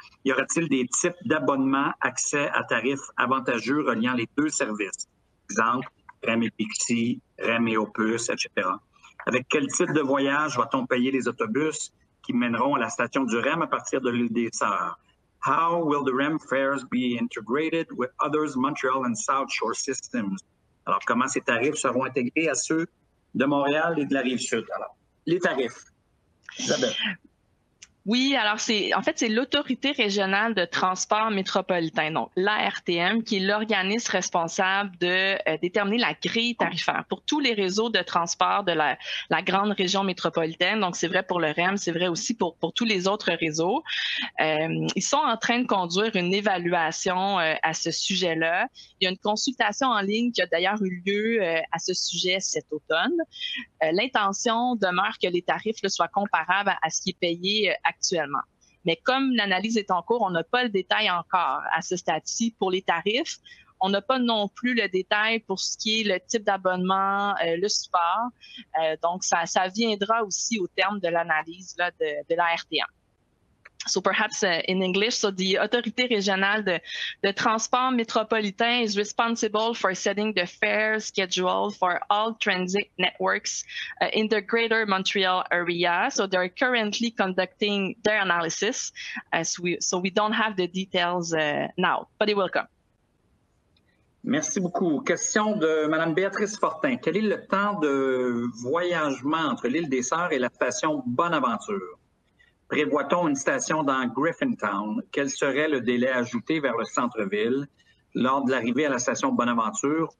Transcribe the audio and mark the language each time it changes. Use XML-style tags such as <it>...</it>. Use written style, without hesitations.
<fr>Y aura-t-il des types d'abonnements, accès à tarifs avantageux reliant les deux services? Exemple, REM et Pixie, REM et Opus, etc. Avec quel type de voyage va-t-on payer les autobus qui mèneront à la station du REM à partir de l'île des Sœurs?</fr> <en>How will the REM fares be integrated with others Montreal and South Shore systems?</en> <fr>Alors, comment ces tarifs seront intégrés à ceux de Montréal et de la Rive-Sud? Alors, les tarifs. Isabelle. Oui, alors en fait, c'est l'Autorité régionale de transport métropolitain, donc l'ARTM, qui est l'organisme responsable de déterminer la grille tarifaire pour tous les réseaux de transport de la grande région métropolitaine. Donc, c'est vrai pour le REM, c'est vrai aussi pour tous les autres réseaux. Ils sont en train de conduire une évaluation à ce sujet-là. Il y a une consultation en ligne qui a d'ailleurs eu lieu à ce sujet cet automne. L'intention demeure que les tarifs soient comparables à ce qui est payé actuellement. Mais comme l'analyse est en cours, on n'a pas le détail encore à ce stade-ci pour les tarifs. On n'a pas non plus le détail pour ce qui est le type d'abonnement, le support. Donc, ça viendra aussi au terme de l'analyse de l'ARTM.</fr> <en>So perhaps in English, so the Autorité régionale de transport métropolitain is responsible for setting the fare schedule for all transit networks in the Greater Montreal area. So they're currently conducting their analysis, so we don't have the details now, but it will come.</en> <fr>Merci beaucoup. Question de Mme Béatrice Fortin. Quel est le temps de voyagement entre l'île des Sœurs et la station Bonaventure? Prévoit-on une station dans Griffintown? Quel serait le délai ajouté vers le centre-ville lors de l'arrivée à la station Bonaventure?</fr>